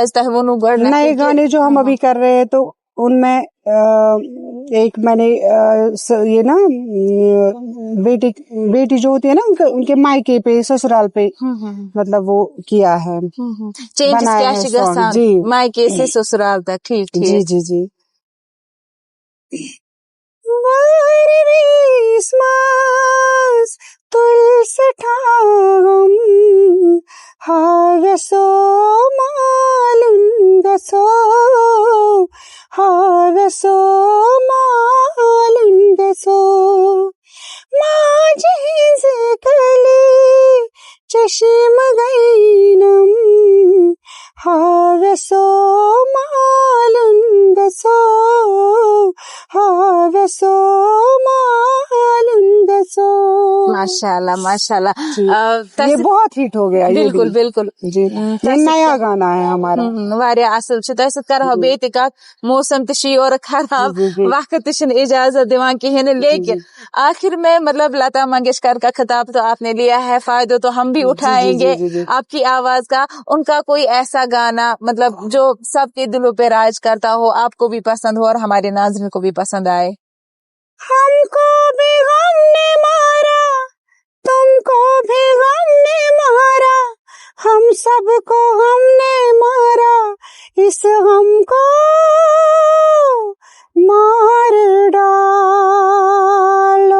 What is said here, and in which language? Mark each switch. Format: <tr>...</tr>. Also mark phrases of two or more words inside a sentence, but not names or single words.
<ur>نئے گانے جو ہم ابھی کر رہے ہیں, تو ان میں ایک میں نے یہ نا بیٹی جو ہوتی ہے نا ان کے مائکے پہ سسرال پہ مطلب وہ کیا ہے, بنایا ہے سانگ. جی مائکے سے سسرال تک. ٹھیک ٹھیک. جی جی جی.</ur> <ks>تلسٹھام ہاوسو مالن گسو, ہاوسو مالن گسو, ماجہ ہنز کلی چشم گینم, ہاوسو مالن گسو, ہاوسو مالن گسو. رسول.</ks> <ur>ماشاءاللہ ماشاءاللہ. یہ بہت ہٹ ہو گیا. بالکل بالکل جی یہ نیا گانا ہے ہمارا.</ur> <ks>واریاہ اصل چھُ. تۄہہِ سۭتۍ کرہو بیٚیہِ تہِ کتھ. موسم تہِ چھُ یورٕ خراب, وقت تہِ چھُنہٕ اجازت دِوان کِہیٖنۍ نہٕ,</ks> <ur>لیکن آخر میں مطلب لتا منگیشکر کا خطاب تو آپ نے لیا ہے, فائدہ تو ہم بھی اٹھائیں گے آپ کی آواز کا. ان کا کوئی ایسا گانا مطلب جو سب کے دلوں پہ راج کرتا ہو, آپ کو بھی پسند ہو اور ہمارے ناظرین کو بھی پسند آئے. ہم کو بھی غم نے مارا, تم کو بھی غم نے مارا, ہم سب کو غم نے مارا, اس غم کو مار ڈالو.</ur>